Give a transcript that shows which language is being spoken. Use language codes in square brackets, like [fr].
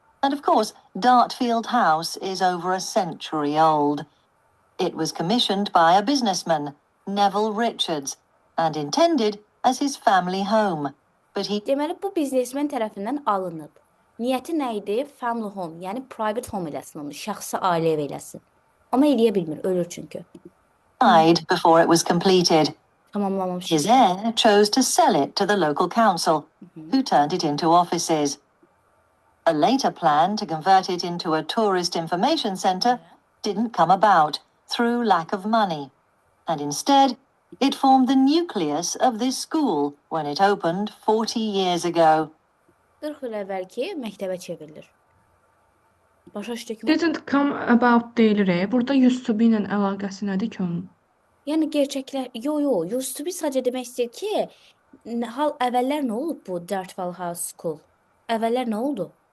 [en] And of course, Dartfield House is over a century old. It was commissioned by a businessman, Neville Richards, and intended as his family home. But he [az] Deməli, bu biznesmen tərəfindən alınıb. Niyyəti nə idi? Family home, yəni private home eləsin onu, şəxsi ailə ev eləsin. Amma eləyə bilmir, ölür çünki. [en] died before it was completed. [az] Tamamlamamış. [en] His heir chose to sell it to the local council, who turned it into offices. A later plan to convert it into a tourist information centre didn't come about through lack of money. And instead, it formed the nucleus of this school when it opened 40 years ago. [az] 40 il əvvəlki məktəbə çevrilir. Başa düşdük mü? [en] Didn't come about [az] deyilir. Burada used to be ilə əlaqəsi nədir ki onun? Yəni gerçəklər, used to be sadəcə demək istəyir ki, əvvəllər nə olub bu Dartfield House School? Əvvəllər nə oldu?